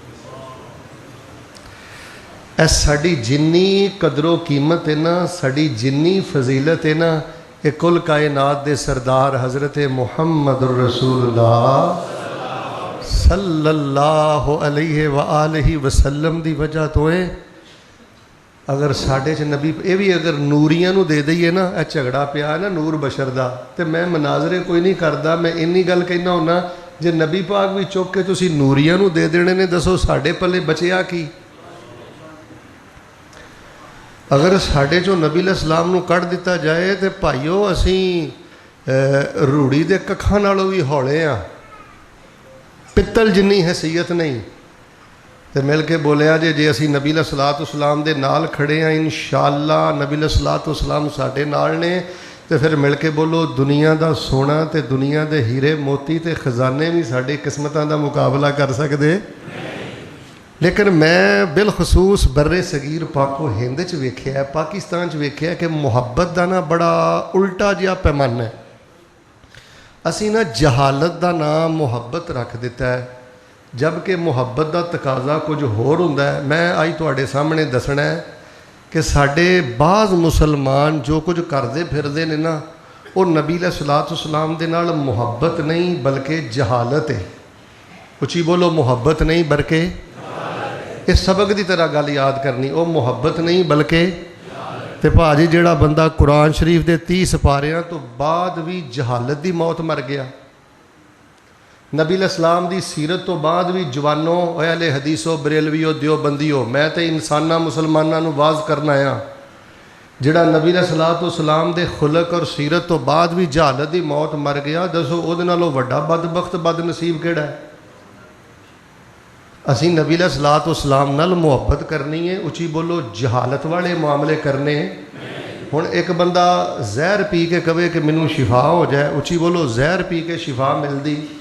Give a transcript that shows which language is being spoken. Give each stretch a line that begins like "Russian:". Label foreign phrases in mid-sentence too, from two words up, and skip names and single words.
Punjabi: اے ساڈی جنی قدر و قیمت ہے نا, ساڈی جنی فضیلت ہے نا, یہ کل کائنات دے سردار حضرت محمد رسول اللہ
Arabic: صلی اللہ علیہ وآلہ وسلم
Punjabi: دی وجہ تو ہے. اگر ساڈے چ نبی یہ بھی اگر نوریاں نو دے دئیے نا, اے جھگڑا پیا ہے نا نور بشر دا, تے میں مناظرے کوئی نہیں کردا. میں اینی گل کہنا ہونا جے نبی پاک بھی چک کے تسی نوریاں نو دے دینے نے, دسو ساڈے پلے بچیا کی. اگر ساڈے چوں نبی
Arabic: علیہ السلام
Punjabi: نو کڈ دیتا جائے تے بھائیو اسی روڑی دے ککھاں نالوں بھی ہولے ہاں, پتل جنی حیثیت نہیں. تے مل کے بولیا جے اسی نبی
Arabic: علیہ الصلوۃ والسلام
Punjabi: دے نال کھڑے ہیں انشاءاللہ نبی
Arabic: علیہ الصلوۃ والسلام
Punjabi: ساڈے نال نے, تے پھر مل کے بولو دنیا دا سونا تے دنیا دے ہیرے موتی تے خزانے بھی ساڈی قسمتاں دا مقابلہ کر سکدے. لیکن میں بالخصوص بر صغیر پاک و ہند چ ویکھیا ہے, پاکستان چ ویکھیا کہ محبت دا نا بڑا الٹا جہا پیمانہ ہے. اسی نا جہالت دا نام محبت رکھ دیتا ہے, جبکہ محبت دا تقاضا کچھ ہور ہوندا ہے. میں آج تواڈے سامنے دسنا ہے کہ ساڈے بعض مسلمان جو کچھ کردے پھردے نے نا, وہ نبی
Arabic: علیہ الصلوۃ والسلام
Punjabi: دے نال محبت نہیں بلکہ جہالت ہے. اچھی بولو محبت نہیں بلکہ اس سبق دی طرح گل یاد کرنی, وہ محبت نہیں بلکہ تے بھاجی جیڑا بندہ قرآن شریف دے 30 سپاریاں تو بعد بھی جہالت دی موت مر گیا. نبی
Arabic: علیہ السلام
Punjabi: دی سیرت تو بعد بھی جوانوں اہل حدیثو بریلویو دیوبندیو, میں تے انساناں مسلماناں نو واز کرنا آیا, جڑا نبی
Arabic: علیہ الصلوۃ والسلام
Punjabi: دے خلق اور سیرت تو بعد بھی جہالت دی موت مر گیا, دسو او دے نالوں وڈا بدبخت بد نصیب کیڑا ہے. اسی نبی
Arabic: علیہ الصلوۃ والسلام
Punjabi: نال محبت کرنی ہے, اچھی بولو جہالت والے معاملے کرنے. ہن ایک بندہ زہر پی کے کہے کہ مینوں شفا ہو جائے, اچھی بولو زہر پی کے شفا ملدی.